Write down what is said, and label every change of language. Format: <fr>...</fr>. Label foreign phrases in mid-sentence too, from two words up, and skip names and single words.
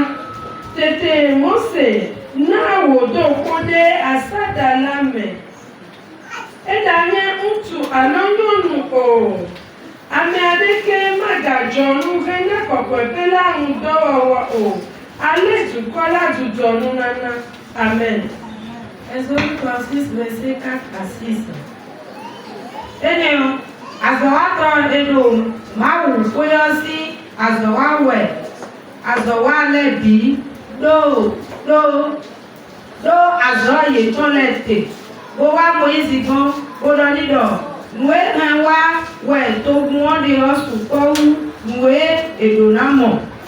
<ee>Tete Mose na wòdo kpo ɖe asaɖa la me. Eɖanye ŋutsu alo nyɔnu o, ame aɖeke magadzɔ nu hena kɔkɔeƒe la ŋudɔwɔwɔ o. Ale dukɔ la dzudzɔ nunana. Amen.</ee> <fr>Exode 36, verset 4 à 6.</fr> <ee>Eneo,</ee> <gej>azɔwatɔ eɖo Mawu kpoyɔsi azɔwawɔe, azɔwalɛbi, ɖo azɔ yetɔ lɛ te. Wo wa Moïse gbɔ, wo ɖɔ ni ɖɔ, nue hã wa wɛ to ŋua ɖe wɔ sukɔwu, nue eɖo na mɔ.</gej>